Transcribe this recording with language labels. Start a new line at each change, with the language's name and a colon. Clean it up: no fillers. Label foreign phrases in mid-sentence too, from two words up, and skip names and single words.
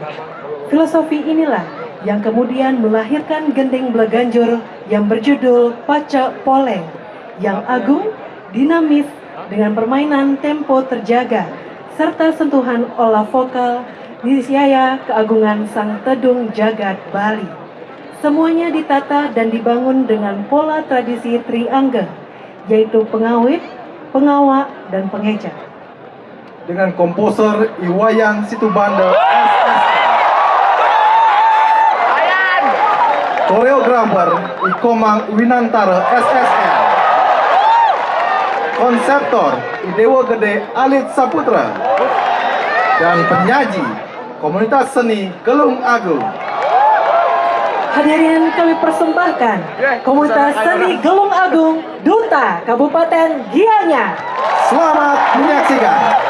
Indonesian: Filosofi inilah yang kemudian melahirkan gending Bleganjur yang berjudul Pacak Poleng, yang agung, dinamis, dengan permainan tempo terjaga, serta sentuhan olah vokal niscaya keagungan Sang Tedung Jagat Bali. Semuanya ditata dan dibangun dengan pola tradisi triangga, yaitu pengawit, pengawak, dan pengeja. Dengan komposer Iwayan Situbanda SSN, koreografer Ikomang Winantara SSN, konseptor Idewa Gede Alit Saputra, dan penyaji komunitas seni Gelung Agung. Hadirin, kami persembahkan komunitas seni Gelung Agung, Duta Kabupaten Gianyar. Selamat menyaksikan.